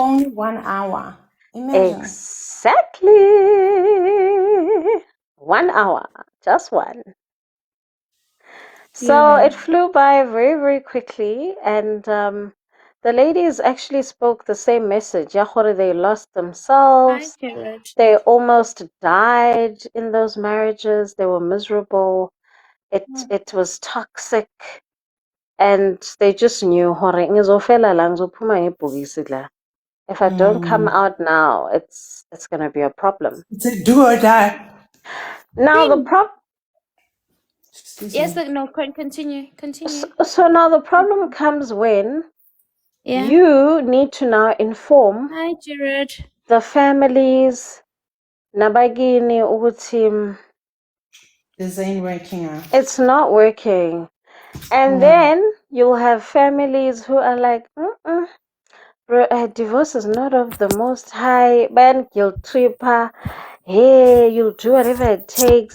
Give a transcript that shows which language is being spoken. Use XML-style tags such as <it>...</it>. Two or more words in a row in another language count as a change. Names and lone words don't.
<en>only 1 hour. Imagine. exactly 1 hour, just one. So Yeah. it flew by very quickly, and the ladies actually spoke the same message.</en> <nso>Ya gore</nso> <en>they lost Hi, themselves. Jared. They almost died in those marriages. They were miserable. It was toxic, and they just knew gore</en> <zu>ngizofela la, ngizophuma ngebhokisi la.</zu> <en>If I don't come out now, it's gonna be a problem. It's a do or die. Now the Excuse Yes, me. but no, continue. so now the problem comes when Yeah. you need to now inform Hi, Jared. the families</en> <zu>nabagini ukuthi</zu> <en>This ain't working out. it's not working. And then you'll have families who are like, divorce is not of the most high, man, guilt tripper. Hey, you'll do whatever it takes.</en>